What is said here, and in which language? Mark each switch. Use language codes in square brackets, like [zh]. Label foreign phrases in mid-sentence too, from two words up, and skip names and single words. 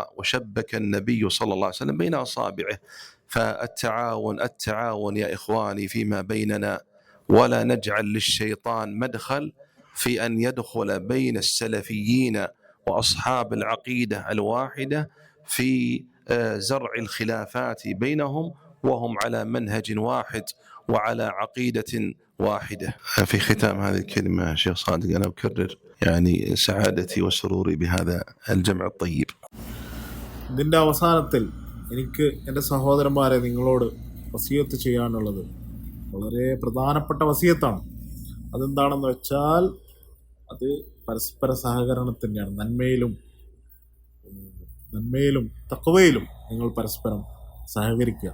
[ar] وشبك النبي صلى الله عليه وسلم بين أصابعه. فالتعاون يا إخواني فيما بيننا، ولا نجعل للشيطان مدخل في أن يدخل بين السلفيين وأصحاب العقيدة الواحدة في زرع الخلافات بينهم وهم على منهج واحد وعلى عقيدة واحدة. في ختام هذه الكلمة شيخ صادق، أنا أكرر يعني سعادتي وسروري بهذا الجمع الطيب. [ml] ഇതിൻ്റെ അവസാനത്തിൽ എനിക്ക് എൻ്റെ സഹോദരന്മാരെ നിങ്ങളോട് വസിയത്ത് ചെയ്യാനുള്ളത് വളരെ പ്രധാനപ്പെട്ട വസിയത്താണ്. അതെന്താണെന്ന് വെച്ചാൽ അത് പരസ്പര സഹകരണത്തിൻ്റെയാണ്. നന്മയിലും തഖ്വയിലും നിങ്ങൾ പരസ്പരം സഹകരിക്കുക.